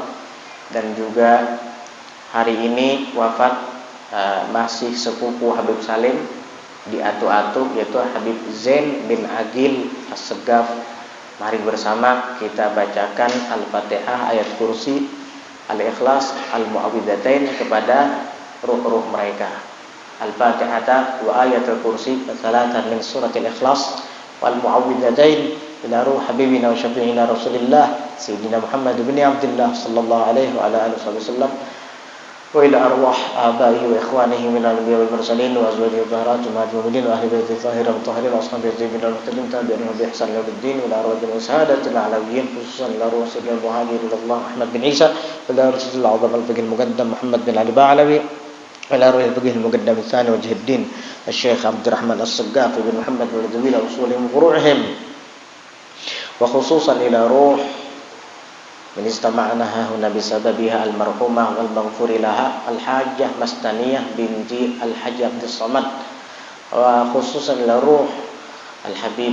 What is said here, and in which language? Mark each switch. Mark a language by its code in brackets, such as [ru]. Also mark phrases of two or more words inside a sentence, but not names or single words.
[id] Dan juga hari ini wafat masih sepupu Habib Salim di Atu-Atu, yaitu Habib Zain bin Agil As-Seggaf. Mari bersama kita bacakan Al-Fatihah, ayat kursi, Al-Ikhlas, Al-Mu'awwidzatain kepada ruh-ruh mereka. [ar] الفاتحة وآية الكرسي ثلاثا من سورة الإخلاص والمعوذتين إلى روح حبيبنا وشفيعنا رسول الله سيدنا محمد بن عبد الله صلى الله عليه وعلى آله وسلم وإلى أرواح آبائه وإخوانه من الأنبياء والمرسلين وأزواجه طاهرات المؤمنين وأهل بيته الطاهرين وطاهرين وأصحابه الطيبين المهتدين تابعين بإحسان إلى الدين وإلى أرواح السادات العلويين خصوصا إلى روح سيد المهاجرين الله أحمد بن عيسى وإلى رسول الأعظم الفقيه المقدم محمد بن علي باعلوي وإلى روح الفقيه المقدم الثاني وجه الدين الشيخ عبد الرحمن الصقاف بن محمد بن ذويل أصولهم وفروعهم، وخصوصا إلى روح من استمعنا هنا بسببها المرحومة والمغفور لها الحاجة مستنية بنت الحاج عبد الصمد، وخصوصا إلى روح الحبيب